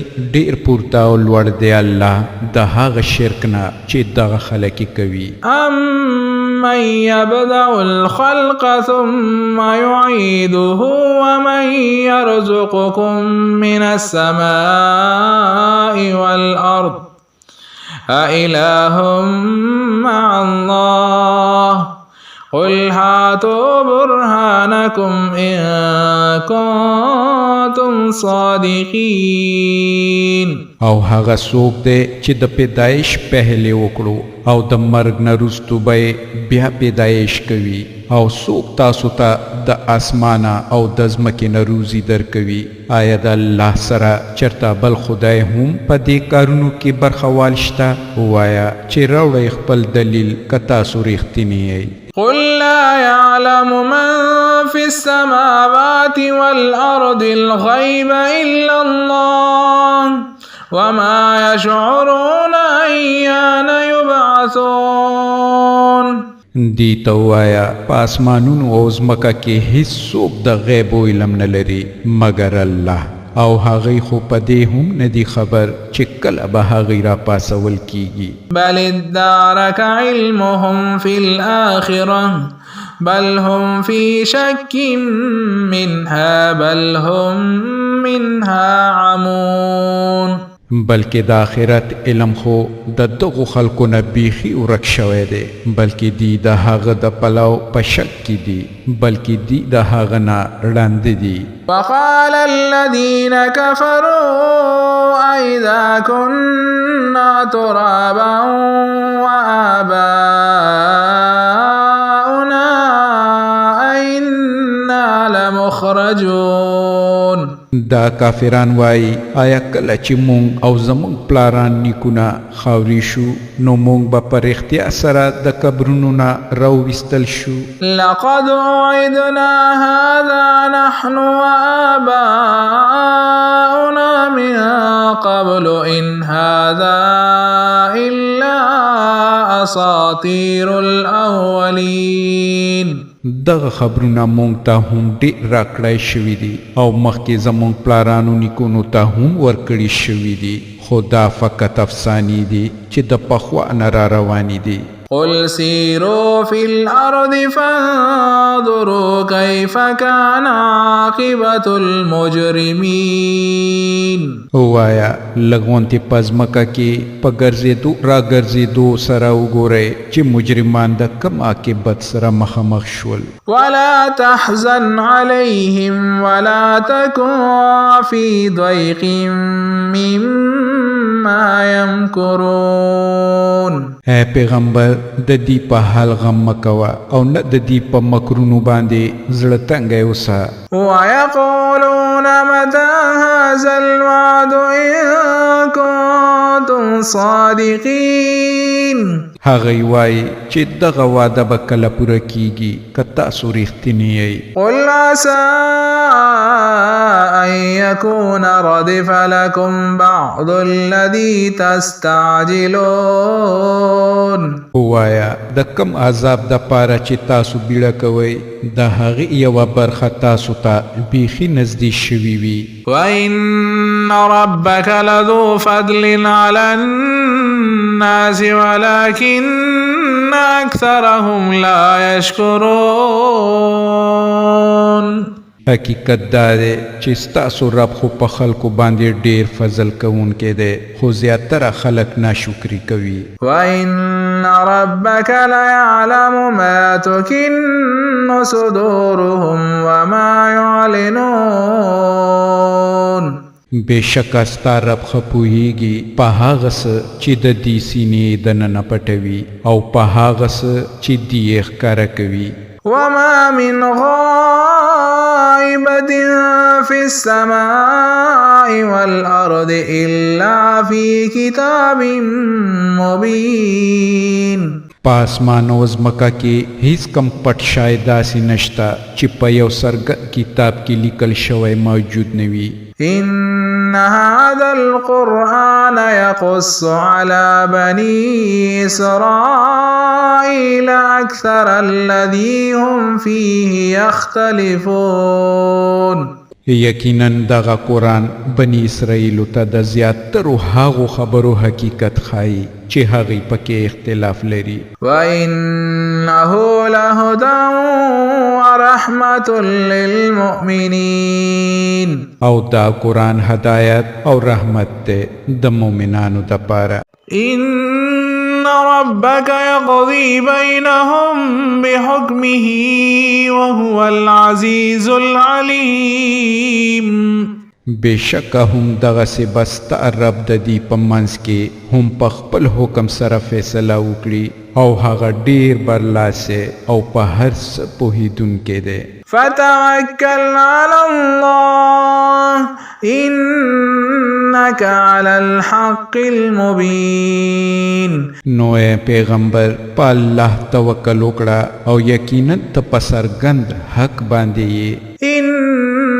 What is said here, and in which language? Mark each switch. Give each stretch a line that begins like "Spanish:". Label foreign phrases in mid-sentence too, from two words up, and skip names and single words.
Pashto: ډېر پورته او لوړ دی الله د هغه شرک نه چې دغه خلک یې کوي.
Arabic: أَمَّن يَبْدَأُ الْخَلْقَ ثُمَّ يُعِيدُهُ وَمَن يَرْزُقُكُم مِّنَ السَّمَاءِ وَالْأَرْضِ أَإِلَهٌ مع الله قل هاتوا برهانكم إن كنتم صادقين.
Pashto: او هغه څوک دی چې د پیدایش پهلې وکړو او د مرګ نه وروسته به بیا پیدایش کوي، او څوک تاسو ته د اسمانه او د ځمکې نه روزي درکوي. آیا د الله سره چرته بل خدای هم په دې کارونو کې برخوال شته؟ وایا چې راوړئ خپل دلیل که تاسو رښتینی یئ.
Arabic: قل لا يعلم من في السماوات والأرض الغيب إلا الله وما يشعرون أيان يبعثون.
Pashto: دی توایا پاسمانونو او زمکا کې هیڅ څوک د غیب او علم نه لري مگر الله، او هغه خو پدې هم ندي خبر چې کله به هغه را پاسول کیږي.
Arabic: بل ادارك علمهم في الآخرة بل هم في شك منها بل هم منها عمون.
Pashto: بلکې د آخرت علم خو د دغو خلکو نه بیخي ورک شوی دی، بلکې دی د هغه د پلو په شک کې دي، بلکې دی د هغه نه ړانده دي.
Arabic: وقال الذين كفروا أئذا كنا ترابا وآباؤنا أئنا لمخرجون.
Pashto: دا کافران وای آیا کله چې مونږ او زمونږ پلاران نیکونه خاوري شو نو مونږ به پر اختیا سره د قبرونو نه راوویستل شو.
Arabic: لقد وعدنا هذا نحن وآباؤنا من قبل إن هذا إلا أساطير الأولين.
Pashto: دغه خبرونه مونږ ته هم ډېر راکړای شوي دي او مخکې زمونږ پلارانو نیکونو ته هم ورکړي شوي دي، خو دا فقط افسانې دي چې د پخوا نه را روانې دي.
Arabic: قل سيروا في الأرض فانظروا كيف كان عاقبة المجرمين.
Pashto: وایا لغونتی پزمکا کې په ګرځېدو را ګرځېدو سره وګورئ چې مجرمان د کم عاقبت سره مخامخ شول.
Arabic: ولا تحزن عليهم ولا تكن في ضيق مما يمكرون.
Pashto: اے پیغمبر د دې په حال غم مکوه او نه د دې په مکرونو باندې زړه تنګی اوسه.
Arabic: ويقولون متى هذا الوعد إن كنتم صادقين.
Pashto: هغه وای چې دغه وعده به کله پوره کیږي که تاسو رښتینی یئ.
Arabic: قل عسى أن يكون ردف لكم بعض الذي تستعجلون.
Pashto: وایا د کم عذاب د پاره چې تاسو بیړه کوئ د هغې یوه برخه تاسو ته بیخي نږدې شوي وي.
Arabic: وإن ربك لذو فضل على الناس ولكن أكثرهم لا يشكرون.
Pashto: حقیقت دا دی چې ستاسو رب خو په خلکو باندې ډیر فضل کوونکی دی، خو زیاتره خلک ناشکري کوي.
Arabic: وإن ربك ليعلم ما تكن صدورهم وما يعلنون.
Pashto: بېشکه ستا رب ښه پوهیږي په هغه څه چې د دې سینې دننه پټوي او په هغه څه چې دې یې ښکاره کوي.
Arabic: وما من غائبة في السماء والأرض إلا في كتاب مبين.
Pashto: پاسمان او ځمکه کې هیڅ کم پټ شای داسې نشته چې په یو څرګند کتاب کې لیکل شوی موجود نه وي.
Arabic: إن هذا القرآن يقص على بني إسرائيل أكثر الذي هم فيه يختلفون.
Pashto: یقینا دغه قرآن بنی اسرائیلو ته د زیاترو هغو خبرو حقیقت ښایي چې هغې پکې اختلاف لري.
Arabic: وإنه لهدى ورحمة للمؤمنين.
Pashto: او دا قرآن هدایت او رحمت دی د مؤمنانو دپاره.
Arabic: إن ربك يقضي بينهم بحكمه وهو العزيز العليم.
Pashto: بېشکه هم دغسې به ستا رب د دې په منځ کې هم په خپل حکم سره فیصله وکړي او هغه ډېر برلاسی او په هر څه پوهېدونکی دی.
Arabic: فتوكل على الله إنك على الحق المبين.
Pashto: نو اے پیغمبر په الله توکل وکړه او یقینا ته په څرګند حق باندې یې.